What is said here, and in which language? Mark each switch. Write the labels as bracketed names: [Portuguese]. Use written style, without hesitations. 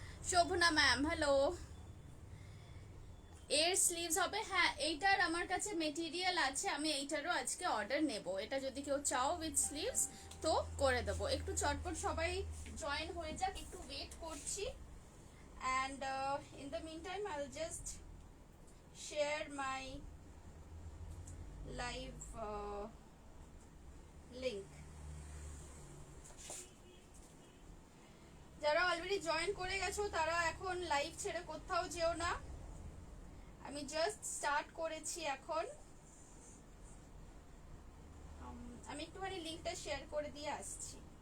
[Bangla] শোভনা ma'am, hello. এর sleeves হবে, হ্যাঁ এইটার আমার কাছে মেটেরিয়াল আছে, আমি এইটারও আজকে অর্ডার নেব। এটা যদি কেউ চাও উইথ স্লিভস তো করে দেবো। একটু চটপট সবাই জয়েন হয়ে যাক, একটু ওয়েট করছি। [English] And in the meantime I'll just share my live link. [Bangla] যারা অলরেডি জয়েন করে গেছো তারা এখন লাইভ ছেড়ে কোথাও যেও না, আমি জাস্ট স্টার্ট করেছি এখন। আমি একটুখানি লিংকটা শেয়ার করে দিয়ে আসছি।